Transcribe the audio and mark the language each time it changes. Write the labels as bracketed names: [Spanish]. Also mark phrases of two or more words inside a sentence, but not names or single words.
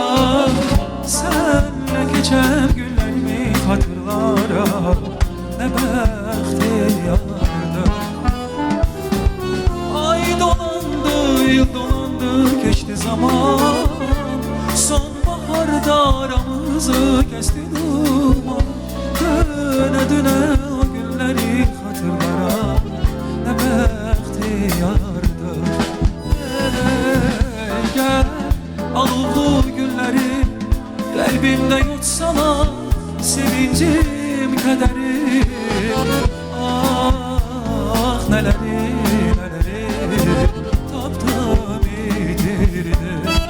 [Turkish] senle geçen günlerimi hatırlara, ne bəxtiyardı. Ay dolandı, yıl dolandı, geçti zaman. Sonbaharda aramızı kesti duman. Döne döne o günleri hatırlara, nə bəxtiyardır. [Azerbaijani] Gəl, alovlu günləri qəlbimdə yutsalar, sevincim, kədərim. Ah, nələri, nələri tapdım, itirdim.